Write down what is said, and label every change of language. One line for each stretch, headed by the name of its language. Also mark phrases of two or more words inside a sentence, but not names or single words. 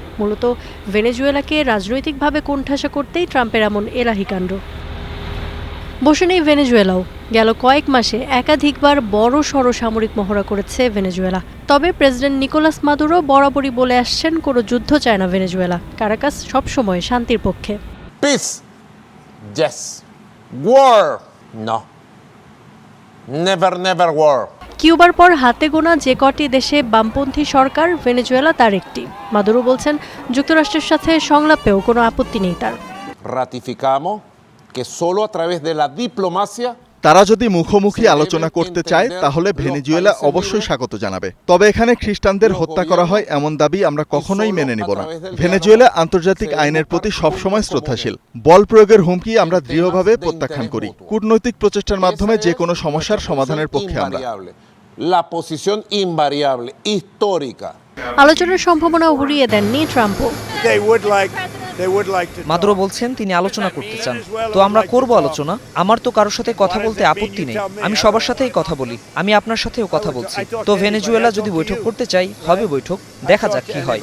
Bangla: মূলত ভেনেজুয়েলাকে রাজনৈতিকভাবে কোণঠাসা করতেই ট্রাম্পের এমন এলাহি কাণ্ড। বসে নেই ভেনেজুয়েলাও। গেল কয়েক মাসে একাধিকবার বড় সড় সামরিক মহড়া করেছে ভেনেজুয়েলা। তবে প্রেসিডেন্ট নিকোলাস মাদুরো বরাবরই বলে আসছেন কোনো যুদ্ধ চায় না ভেনেজুয়েলা। কারাকাস সবসময় শান্তির পক্ষে।
English: পিস, yes. War, no. Never, never war.
Bangla: কিউবার পর হাতে গোনা যে কটি দেশে বামপন্থী সরকার, ভেনেজুয়েলা তার একটি। মাদুরো বলছেন যুক্তরাষ্ট্রের সাথে সংলাপেও কোনো আপত্তি নেই তার।
Spanish: Ratificamos que solo a través de la diplomacia
Bangla: তারা যদি মুখোমুখি আলোচনা করতে চায় তাহলে ভেনেজুয়েলা অবশ্যই স্বাগত জানাবে। তবে এখানে খ্রিস্টানদের হত্যা করা হয় এমন দাবি আমরা কখনোই মেনে নিব না। ভেনেজুয়েলা আন্তর্জাতিক আইনের প্রতি সবসময় শ্রদ্ধাশীল। বল প্রয়োগের হুমকি আমরা দৃঢ়ভাবে প্রত্যাখ্যান করি। কূটনৈতিক প্রচেষ্টার মাধ্যমে যে কোনো সমস্যার সমাধানের পক্ষে আমরা।
Spanish: La posición invariable, histórica.
Bangla: আলোচনার সম্ভাবনা উড়িয়ে দেননি ট্রাম্পও। মাদুরো বলছেন তিনি আলোচনা করতে চান, তো আমরা করব আলোচনা। আমার তো কারোর সাথে কথা বলতে আপত্তি নেই, আমি সবার সাথেই কথা বলি, আমি আপনার সাথেও কথা বলছি। তো ভেনেজুয়েলা যদি বৈঠক করতে চাই, হবে বৈঠক, দেখা যাক কি হয়।